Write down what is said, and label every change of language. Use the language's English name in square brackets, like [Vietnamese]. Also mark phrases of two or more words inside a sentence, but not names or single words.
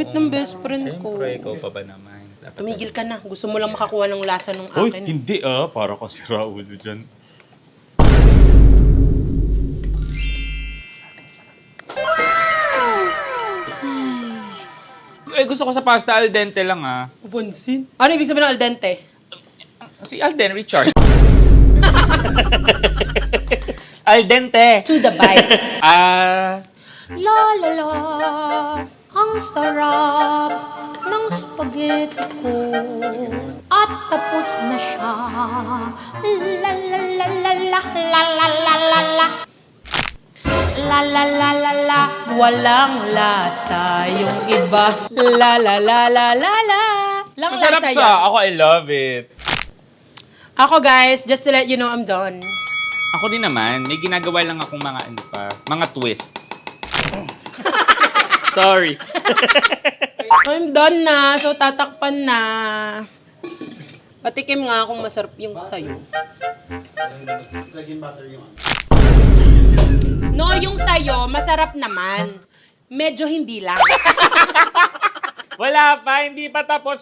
[Filipino] Sweet ng best friend ko. Siyempre, ikaw pa ba naman? Dapat Tumigil ka na. Gusto mo lang makakuha ng lasa ng Uy, akin. hindi para kasi Raulo dyan. Eh, gusto ko sa pasta [Italian] al dente [Filipino] lang Papansin? Ano ibig sabihin ng [Italian] al dente? [Filipino] Si Alden Richard. [Italian] Al dente. [English] To the bite. La la la, [Filipino] ang sarap ng spaghetti ko. At tapos na siya. La la la la la la la la la la. La la la la la, walang lasa yung iba. La la la la la la. Lang Masarap lasa siya. yan. Ako, [English] I love it. Ako guys, just to let you know I'm done. [Filipino] Ako din naman, may ginagawa lang akong mga ano pa, mga twist. Sorry. [English] I'm done [Filipino] na, so tatakpan na. Patikim nga kung masarap yung sayo. No, yung sayo, masarap naman. Medyo hindi lang. Wala pa, hindi pa tapos.